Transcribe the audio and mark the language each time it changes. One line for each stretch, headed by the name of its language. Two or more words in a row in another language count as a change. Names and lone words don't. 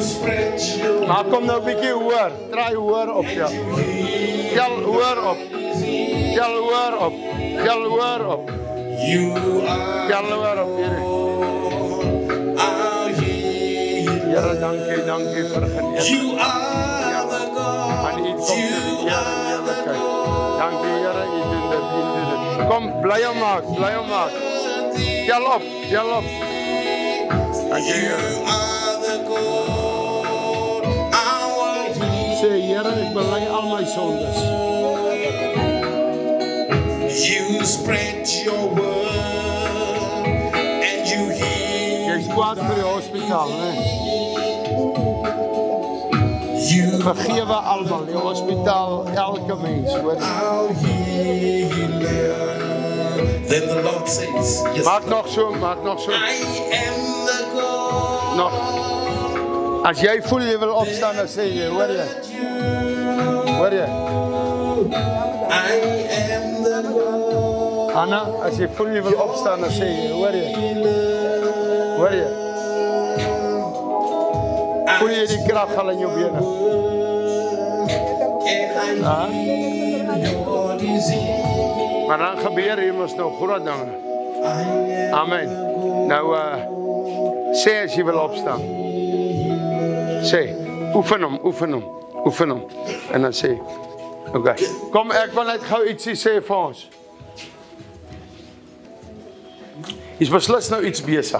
Afrikaans: Maar kom nou 'n bietjie hoor. Draai hoor op ja. Tel hoor op. Tel hoor op. Tel hoor op. Tel hoor op hier. Ja, dankie, dankie vir genees.
English: You are the God.
Afrikaans: Dankie Here, U doen dit. Kom, bly hom maak, bly hom maak. Tel op, tel op. Dankie Here. Sê Here, ek bely al my sondes.
English: You spread your word and you heal.
Afrikaans: Jy's kwaad vir die hospitaal, né?
English: You
Afrikaans: Vergewe almal, die hospitaal, elke mens, hoor.
English: are healer. Then the Lord says, yes,
Afrikaans: Maak nog so, maak nog so.
English: I am the God.
Afrikaans: Nog. As jy voel jy wil opstaan, dan sê jy, hoor jy? Hoor jy?
English: I am the God.
Afrikaans: Anna, as jy voel jy wil opstaan, dan sê jy, hoor jy? Hoor jy? Voel jy die krag al in jou bene?
English: And I heal your disease.
Afrikaans: Maar dan gebeur hier mos nou groot dinge. Amen. Nou, sê as jy wil opstaan. Sê, oefen hom, oefen hom, oefen hom. En dan sê, okay. Kom, ek wil net gou ietsie sê vir ons. Is beslis nou iets besig.